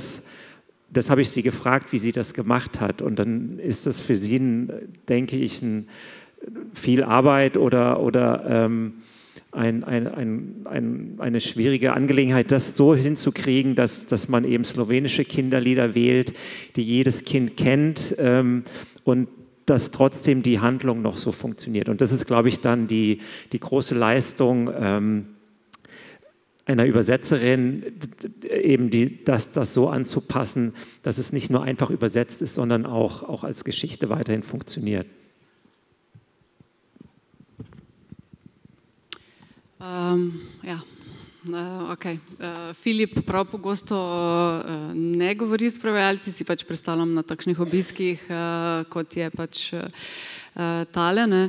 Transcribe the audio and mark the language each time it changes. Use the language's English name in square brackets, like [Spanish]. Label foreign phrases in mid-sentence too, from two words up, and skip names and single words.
[German] Und das das habe ich sie gefragt, wie sie das gemacht hat. Und dann ist das für sie, denke ich, viel Arbeit oder eine schwierige Angelegenheit, das so hinzukriegen, dass man eben slowenische Kinderlieder wählt, die jedes Kind kennt und dass trotzdem die Handlung noch so funktioniert. Und das ist, glaube ich, dann die große Leistung einer Übersetzerin, eben das so anzupassen, dass es nicht nur einfach übersetzt ist, sondern auch als Geschichte weiterhin funktioniert. Okay. [Slovenian] Filip prav pogosto ne govori s prevajalci, si pač predstavljam na takšnih obiskih, kot je pač tale, ne?